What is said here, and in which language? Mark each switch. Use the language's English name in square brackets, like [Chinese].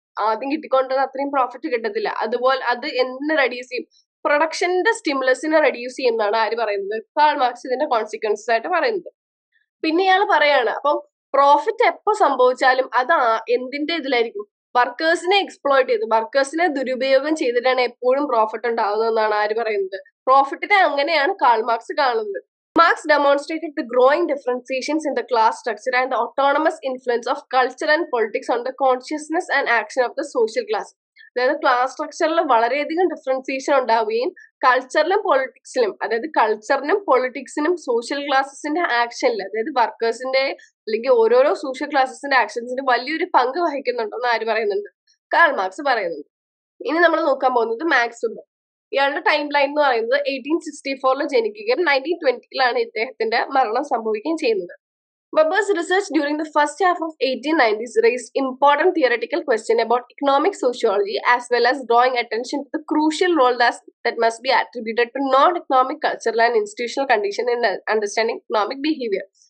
[Malayalam] ആദ്യം കിട്ടിക്കൊണ്ടത് അത്രയും പ്രോഫിറ്റ് കിട്ടത്തില്ല. അതുപോലെ അത് എന്തിനെ റെഡ്യൂസ് ചെയ്യും, പ്രൊഡക്ഷന്റെ സ്റ്റിമുലസിനെ റെഡ്യൂസ് ചെയ്യുന്നതാണ് ആര് പറയുന്നത്, കാൾ മാർക്സ് ഇതിന്റെ കോൺസിക്വൻസസ് ആയിട്ട് പറയുന്നത്. പിന്നെ ഇയാൾ പറയാണ് അപ്പം പ്രോഫിറ്റ് എപ്പോ സംഭവിച്ചാലും അത് എന്തിന്റെ ഇതിലായിരിക്കും, വർക്കേഴ്സിനെ എക്സ്പ്ലോയിറ്റ് ചെയ്ത് വർക്കേഴ്സിനെ ദുരുപയോഗം ചെയ്തിട്ടാണ് എപ്പോഴും പ്രോഫിറ്റ് ഉണ്ടാകുന്നതെന്നാണ് ആര് പറയുന്നത്, പ്രോഫിറ്റിനെ അങ്ങനെയാണ് കാൾ മാർക്സ് കാണുന്നത്. [English] Marx demonstrated the growing differentiations in the class structure and the autonomous influence of culture and politics on the consciousness and action of the social class. [Malayalam] അതായത് ക്ലാസ് സ്ട്രക്ചറിൽ വളരെയധികം ഡിഫറൻസിയേഷൻ ഉണ്ടാവുകയും കൾച്ചറിലും പൊളിറ്റിക്സിലും, അതായത് കൾച്ചറിനും പൊളിറ്റിക്സിനും social ക്ലാസസിന്റെ ആക്ഷനിൽ, അതായത് വർക്കേഴ്സിന്റെ അല്ലെങ്കിൽ ഓരോരോ social ക്ലാസസിന്റെ ആക്ഷൻസിന് വലിയൊരു പങ്ക് വഹിക്കുന്നുണ്ടെന്ന് ആര് പറയുന്നുണ്ട്, കാൾ മാർക്സ് പറയുന്നുണ്ട്. ഇനി നമ്മൾ നോക്കാൻ പോകുന്നത് മാക്സ് വെബർ. ഇയാളുടെ ടൈം ലൈൻ എന്ന് പറയുന്നത് 1864 ജനിക്കുകയും 1920 ഇദ്ദേഹത്തിന്റെ മരണം സംഭവിക്കുകയും ചെയ്യുന്നത്. [English] Weber's research during the first half of 1890s raised important theoretical questions about economic sociology as well as drawing attention to the crucial role that must be attributed to non-economic cultural and institutional conditions in understanding economic behavior.